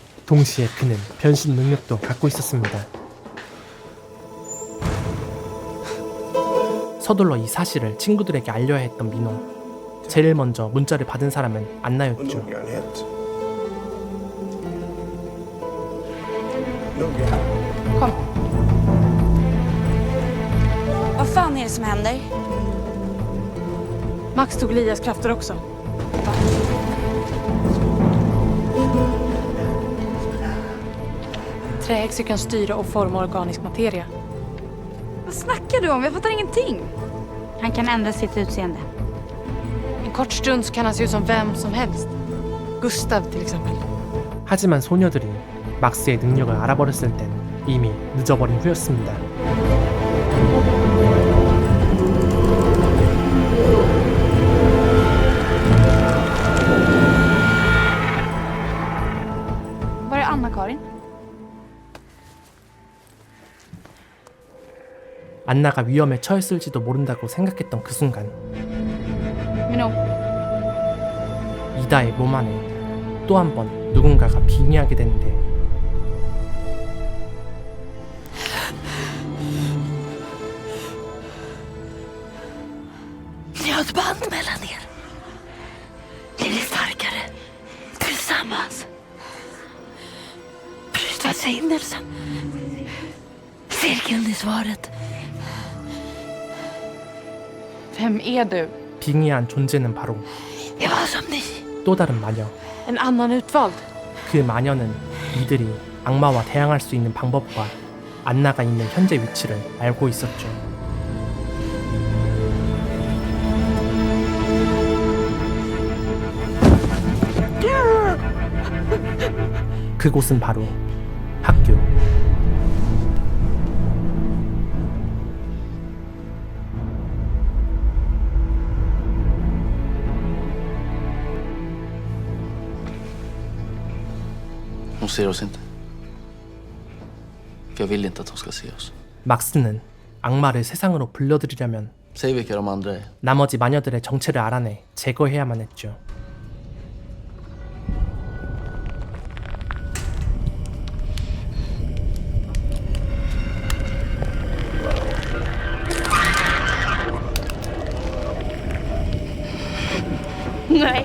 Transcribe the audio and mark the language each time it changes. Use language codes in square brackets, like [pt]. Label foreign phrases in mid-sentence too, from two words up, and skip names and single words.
[ko] 동시에 그는 변신 능력도 갖고 있었습니다. 서둘러 이 사실을 친구들에게 알려야 했던 민호. 제일 먼저 문자를 받은 사람은 안나였죠. [sv] Kom. Vad fan är det som händer? Max tog Lias krafter också. Trähäxor kan styra och forma organisk materia. Vad snackar du om? Jag fattar ingenting. Han kan ändra sitt utseende. En kort stund så kan han se ut som vem som helst. Gustav till exempel. [ko] 하지만 소녀들이 막스의 능력을 알아버렸을 땐 이미 늦어버린 후였습니다. [sv] Var är Anna-Karin? [ko] 안나가 위험에 처했을지도 모른다고 생각했던 그 순간 Minno. 이다의 몸 안에 또 한 번 누군가가 빙의하게 되는데 [sv] Ni har ett band mellan er. Blir ni starkare tillsammans? Bryt välsignelsen. Cirkeln i svaret. Vem är du? [ko] 빙의한 존재는 바로 [sv] Jag var som ni. [ko] 또 다른 마녀. [sv] En annan utvald. [ko] 그 마녀는 이들이 악마와 대항할 수 있는 방법과 안나가 있는 현재 위치를 알고 있었죠. 그곳은 바로 학교. [sv] Hon ser oss inte. För jag vill inte att hon ska se oss. [ko] 막스는 악마를 세상으로 불러들이려면 [sv] Säg vilka de andra är. [ko] 나머지 마녀들의 정체를 알아내 제거해야만 했죠. [sv] Nej.